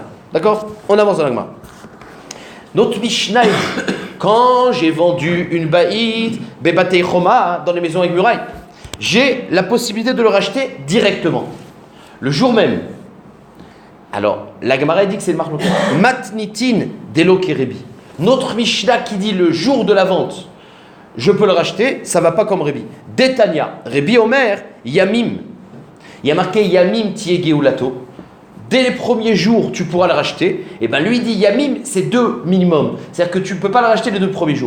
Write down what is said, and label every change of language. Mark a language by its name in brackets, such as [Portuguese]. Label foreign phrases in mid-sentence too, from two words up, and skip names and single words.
[French] D'accord? On avance dans la Gemara. Notre Mishnah, quand j'ai vendu une baïd, [Hebrew] בבתי חומה, [French] dans les maisons avec murailles, j'ai la possibilité de le racheter directement. Le jour même. Alors, la Gemara dit que c'est le marloquet. [Aramaic] מתניתין דלא כרבי. [French] Notre Mishnah qui dit le jour de la vente, je peux le racheter, ça va pas comme Rebi. [Hebrew] דתניא, רבי אומר, ימים. [French] Il y a marqué [Hebrew] ימים תהיה גאולתו. [French] Dès les premiers jours, tu pourras le racheter. Et bien lui dit Yamim, c'est 2 minimum. C'est-à-dire que tu ne peux pas le racheter les 2 premiers jours.